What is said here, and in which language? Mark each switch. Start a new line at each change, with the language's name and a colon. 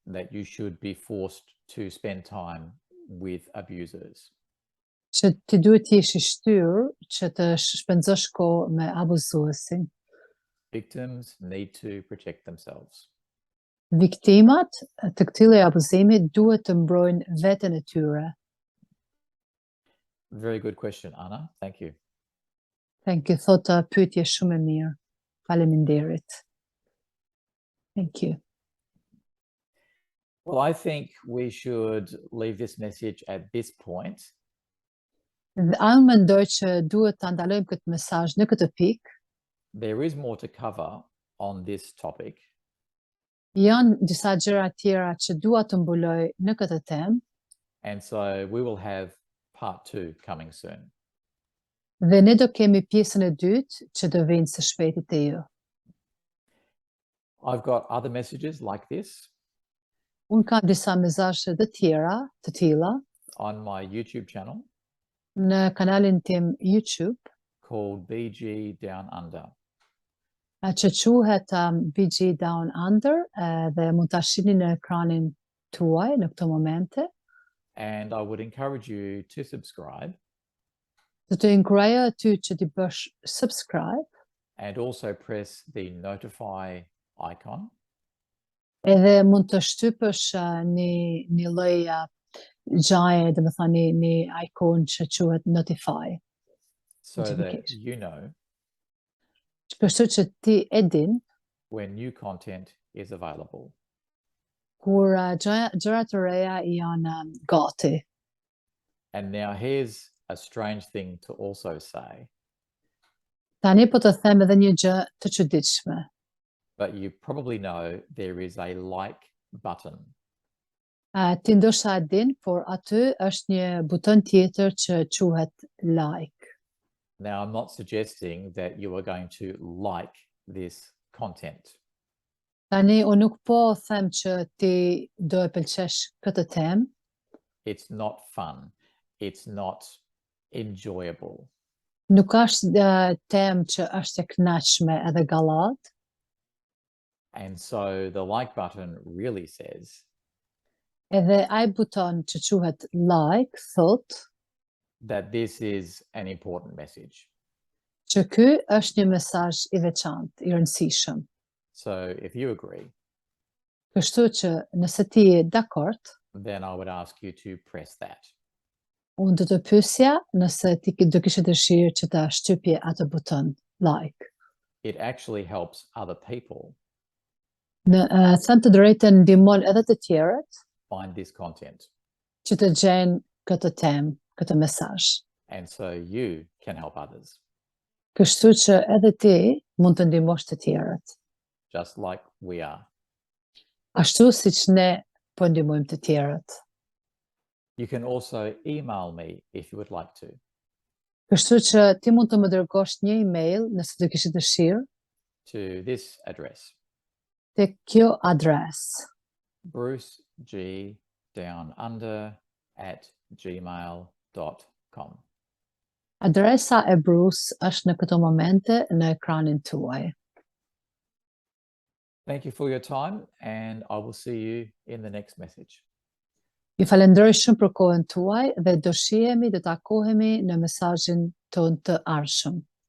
English: that you should be forced to spend time with abusers.
Albanian: që ti duhet të jesh I shtyrë që të shpenzosh kohë me abuzuesin.
English: Victims need to protect themselves.
Albanian: Viktimat të këtij lloji abuzimi duhet të mbrojnë veten e tyre.
English: Very good question, Anna. Thank you. Thank you,
Albanian: thotë pyetje shumë e mirë. Faleminderit.
English: Thank you. Well, I think we should leave this message at this point.
Albanian: Dhe unë mendoj që duhet ta ndalojmë këtë mesazh në këtë pikë.
English: There is more to cover on this topic,
Albanian: Janë disa gjëra tjera që dua të mbuloj në këtë temë
English: and so we will have part 2 coming soon.
Albanian: dhe ne do kemi pjesën e dytë që do vinë së shpejti te ju.
English: I've got other messages like this
Albanian: Unë kam disa mesazhe të tjera të tilla
English: on my YouTube channel
Albanian: në kanalin tim YouTube
English: called BG Down Under.
Albanian: që quhet BG Down Under dhe mund ta shihni në ekranin tuaj në këto momente.
English: And I would encourage you to subscribe
Albanian: Do të inkurajoj ty që ti bësh subscribe
English: and also press the notify icon
Albanian: edhe mund të shtypësh një lloj gjaje, dhe më thani një icon që quhet notify.
English: so that Notification. you know
Albanian: Kështu që ti e din
English: when new content is available.
Albanian: kur gjëra të reja janë gati.
English: And now here's a strange thing to also say,
Albanian: Tani po të them edhe një gjë të çuditshme.
English: but you probably know there is a like button.
Albanian: Ti ndoshta e din, por aty është një buton tjetër që quhet like.
English: Now, I'm not suggesting that you are going to like this content.
Albanian: Tani unë nuk po them që ti do e pëlqesh këtë temë,
English: It's not fun. It's not enjoyable.
Albanian: nuk është temë që është e kënaqshme edhe gallat.
English: And so the like button really says,
Albanian: Edhe ai buton që quhet like thot
English: that this is an important message.
Albanian: Që ky është një mesazh i veçantë, i rëndësishëm.
English: So if you agree,
Albanian: Kështu që nëse ti je dakord,
English: then I would ask you to press that.
Albanian: unë do të pyesja nëse ti do kishe dëshirë që ta shtypje atë buton like.
English: It actually helps other people
Albanian: Në thënë të drejtën ndihmon edhe të tjerët
English: find this content.
Albanian: që të gjenë këtë temë, këtë mesazh.
English: And so you can help others,
Albanian: Kështu që edhe ti mund të ndihmosh të tjerët.
English: just like we are.
Albanian: Ashtu siç ne po ndihmojmë të tjerët.
English: You can also email me if you would like to.
Albanian: Kështu që ti mund të më dërgosh një email nëse do kishe dëshirë
English: To this address,
Albanian: tek kjo adresë
English: brucegdownunder@gmail.com.
Albanian: Adresa e Bruce është në këto momente në ekranin tuaj.
English: Thank you for your time, and I will see you in the next message.
Albanian: Ju falenderoj shumë për kohën tuaj dhe do shihemi, do takohemi në mesazhin ton të ardhshëm.